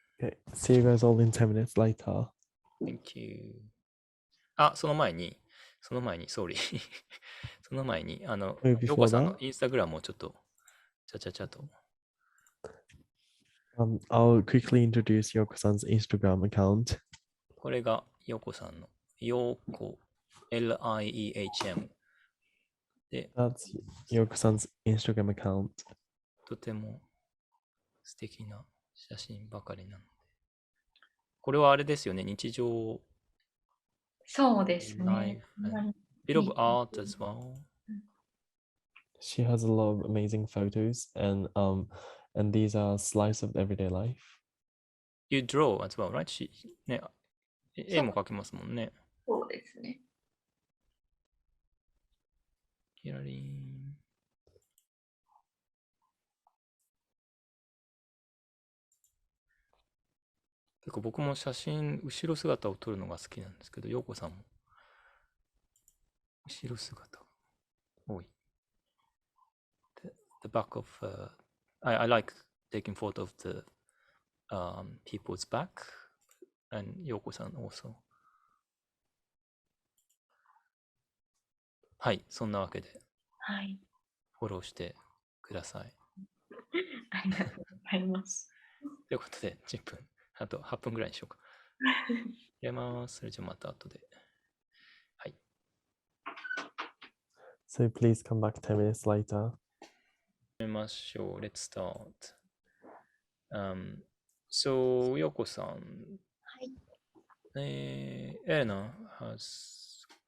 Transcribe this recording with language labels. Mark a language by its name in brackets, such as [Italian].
[English] Okay, see you guys all in 10 minutes later. Thank you. [Japanese] その前に、 [English] sorry [Japanese] その前に、ヨコさんのインスタグラムをちょっと、ちゃと。 [English] I'll quickly introduce Yoko-san's Instagram account. [Japanese] これがヨコさんの、ヨコ、Liehm。で、 [English] That's Yoko-san's Instagram account. [Japanese] とても素敵な写真ばかりなので。これはあれですよね、日常。そうですね。 [English] Life and bit of art as well. She has a lot of amazing photos, and these are slices of everyday life. You draw as well, right? [Japanese] ね、絵も描けますもんね。そうですね。キラリン。結構僕も写真、後ろ姿を撮るのが好きなんですけど、ヨーコさんも後ろ姿多い。 [English] The back of, I like taking photo of the people's back, and ヨーコさん also. [Japanese] はい、そんなわけで、はい。フォローしてください。ありがとうございます。ということで、10分、あと8分ぐらいにしようか。入れます。それじゃまた後で。はい。 [English] So please come back 10 minutes later. [Japanese] 始めましょう。 [English] Let's start. So, ヨコさん。 [Japanese] はい。 [English] エレナ has